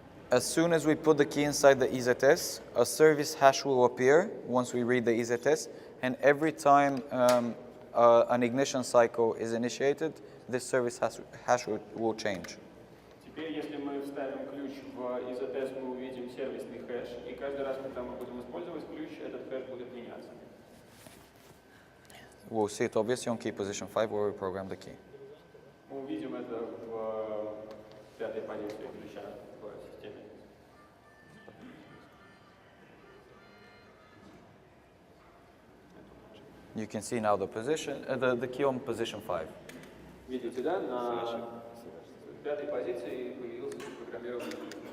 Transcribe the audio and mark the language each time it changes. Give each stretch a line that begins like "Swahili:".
English: As soon as we put the key inside the EZS, a service hash will appear once we read the EZS, and every time an ignition cycle is initiated, this service hash will change.
Russian: Теперь, если мы вставим ключ в EZS, мы увидим сервисный хэш, и каждый раз, когда мы будем использовать ключ, этот хэш будет меняться.
English: We'll see it obviously on key position 5 where we program the key.
Russian: Мы увидим это в пятой позиции ключа в системе.
English: You can see now the position, the key on position 5.
Russian: Видите, да, на пятой позиции появился запрограммированный ключ.